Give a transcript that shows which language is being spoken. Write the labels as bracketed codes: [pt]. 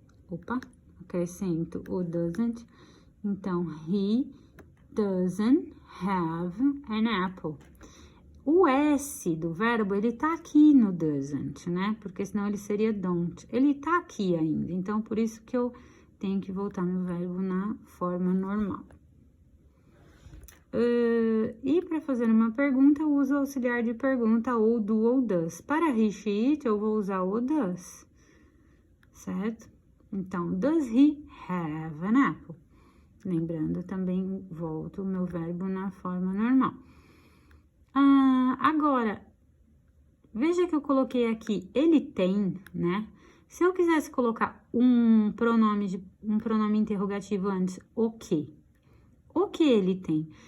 [pt] Opa, acrescento o doesn't. Então, [en] he doesn't have an apple. [pt] O S do verbo, ele tá aqui no doesn't, né? Porque senão ele seria don't. Ele tá aqui ainda, então por isso que eu tenho que voltar meu verbo na forma normal. E para fazer uma pergunta, eu uso o auxiliar de pergunta ou do ou does. Para he, she, it, eu vou usar o does, certo? [en] Então, does he have an apple? [pt] Lembrando, também volto o meu verbo na forma normal. Agora, veja que eu coloquei aqui, ele tem, né? Se eu quisesse colocar um pronome interrogativo antes, o que? O que ele tem?